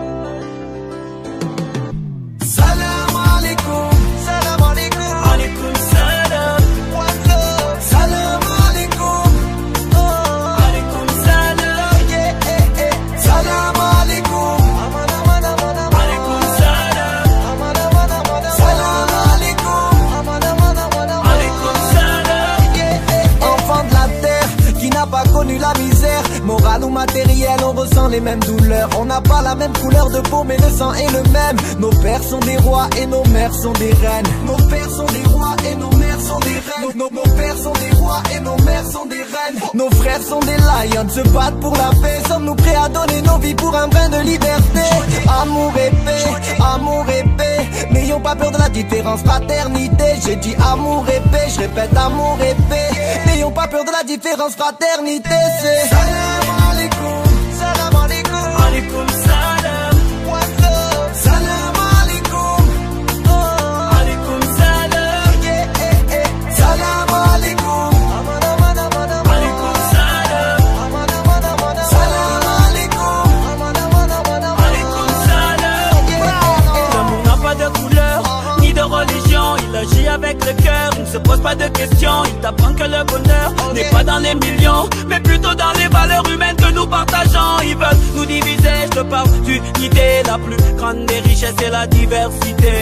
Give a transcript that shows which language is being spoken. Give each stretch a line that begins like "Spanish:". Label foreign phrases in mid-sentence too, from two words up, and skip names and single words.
Arabic: سلام عليكم، سلام عليكم، عليكم سلام.
English: One love,
Arabic: سلام عليكم، عليكم سلام. Yeah, سلام عليكم، عليكم سلام. سلام عليكم، عليكم سلام.
French: Enfant de la terre qui n'a pas connu la misère, morale ou matérielle, on ressent les mêmes douleurs. On n'a pas la même couleur de peau, mais le sang est le même. Nos pères sont des rois et nos mères sont des reines. Nos pères sont des rois et nos mères sont des reines. Nos pères sont des rois et nos mères sont des reines. Nos frères sont des lions, se battent pour la paix. Sommes-nous prêts à donner nos vies pour un brin de liberté? Amour et paix, amour et paix. N'ayons pas peur de la différence, fraternité. J'ai dit amour et paix, je répète amour et paix. N'ayons pas peur de la différence, fraternité.
Arabic: C'est سلام عليكم، سلام عليكم، عليكم سلام.
English: One love,
Arabic: سلام عليكم، عليكم سلام. Yeah, سلام عليكم، عليكم سلام. سلام عليكم، عليكم سلام.
French: L'amour n'a pas de couleur, ni de religion. Il agit avec le cœur, il ne se pose pas de questions. Il t'apprend que le bonheur n'est pas dans les millions, mais plutôt dans les valeurs humaines que nous partageons. Ils veulent nous diviser, je te parle d'unité. La plus grande des richesses c'est la diversité.